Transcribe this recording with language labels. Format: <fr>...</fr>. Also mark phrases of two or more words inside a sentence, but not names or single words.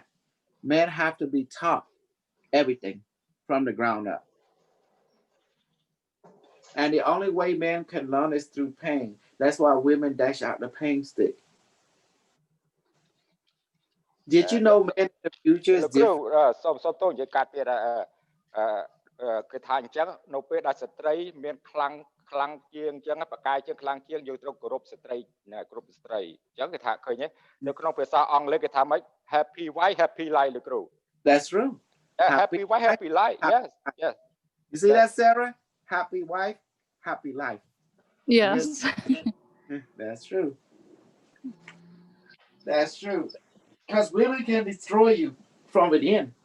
<en>Men have to be taught everything from the ground up. And the only way men can learn is through pain. That's why women dash out the pain stick. Did you know men in the future is different?</en> <km>សូមតោះនិយាយកាត់ទៀតគឺថាអញ្ចឹងនៅពេលដែលស្ត្រីមានខ្លាំងជាងអញ្ចឹងបកាយជាងខ្លាំងជាងយើងត្រូវគោរពស្ត្រីគ្រប់ស្ត្រីអញ្ចឹងគេថាឃើញនៅក្នុងភាសាអង់គ្លេសគេថាម៉េច</km> <en>happy wife happy life</en> <km>លោកគ្រូ</km> <en>That's true. Happy wife happy life yes You see that Sarah happy wife happy life yes That's true because women can destroy you from within.</en>